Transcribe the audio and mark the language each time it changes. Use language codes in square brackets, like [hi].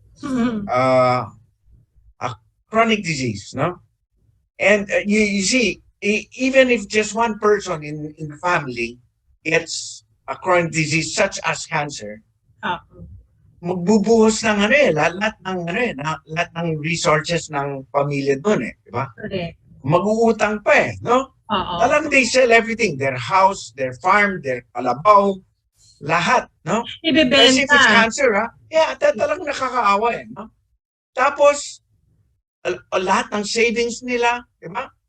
[en] A chronic disease, no? And you see, even if just one person in the family gets a chronic disease such as cancer, [tl] Oo. magbubuhos ng ano lahat ng lahat ng resources ng pamilya doon di ba? [en] Correct. [tl] Mag-uutang pa no? Oo. [en] Talagang they sell everything, their house, their farm, their kalabaw, lahat, no? Kasi if it's [tl] Ibebenta. cancer, talagang nakakaawa no? Tapos, lahat ng savings nila, di ba?